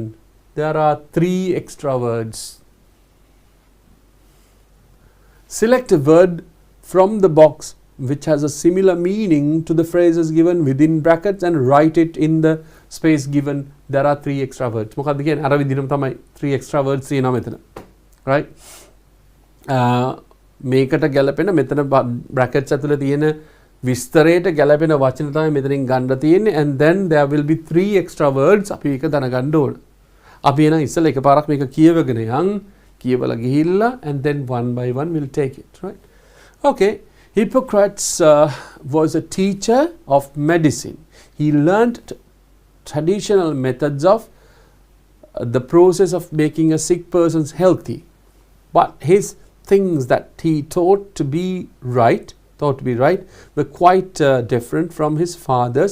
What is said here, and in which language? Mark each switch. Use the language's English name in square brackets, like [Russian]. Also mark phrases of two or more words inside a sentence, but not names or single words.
[English] There are 3 extra words. Select a word from the box which has a similar meaning to the phrases given within brackets and write it in the space given. There are 3 extra words. [Sinhala] මොකක්ද කියන්නේ අර විදිහටම තමයි [English] 3 extra words [Sinhala] තියෙනවා මෙතන. Right? මේකට ගැලපෙන මෙතන brackets ඇතුලේ තියෙන විස්තරයට ගැලපෙන වචන තමයි මෙතනින් ගන්න තියෙන්නේ [English] and then there will be 3 extra words [Sinhala] අපි ඒක දැනගන්න ඕන. අපි එන ඉස්සෙල්ලා එකපාරක් මේක කියවගෙන යන් කියවලා ගිහිල්ලා [English] and then one by one we'll take it right. Okay, Hippocrates was a teacher of medicine. He learnt traditional methods of the process of making a sick person healthy. But his things that he thought to be right were quite different from his father's.